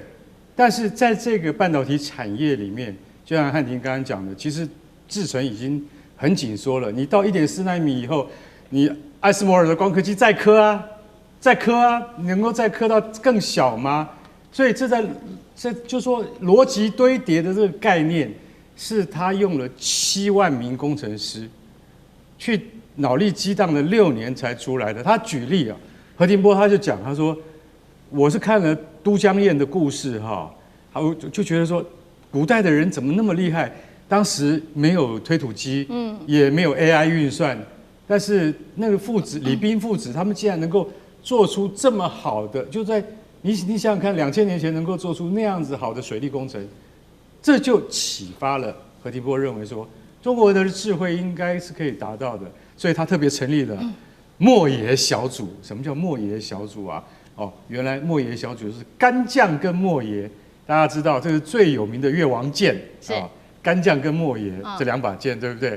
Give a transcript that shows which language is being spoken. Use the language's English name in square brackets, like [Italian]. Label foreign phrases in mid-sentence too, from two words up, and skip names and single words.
[Chinese] 但是在這個半導體產業裡面，就像漢庭剛剛講的，其實製程已經很緊縮了。你到1.4奈米以後，你艾斯摩爾的光刻機再刻啊，你能夠再刻到更小嗎？所以這就說邏輯堆疊的這個概念，是他用了7萬名工程師去腦力激盪了6年才出來的。他舉例啊。何庭波他就講，他說：“我是看了都江堰的故事哈，我就覺得說，古代的人怎麼那麼厲害？當時沒有推土機，也沒有 AI 運算，但是那個父子李冰父子，他們竟然能夠做出這麼好的，就在你想想看，2000年前能夠做出那樣子好的水利工程，這就啟發了何庭波認為說，中國的智慧應該是可以達到的，所以他特別成立了。” 莫爺小組，什麼叫莫爺小組啊？哦，原來莫爺小組是干將跟莫爺，大家知道這是最有名的越王劍啊，干將跟莫爺這2把劍，對不對？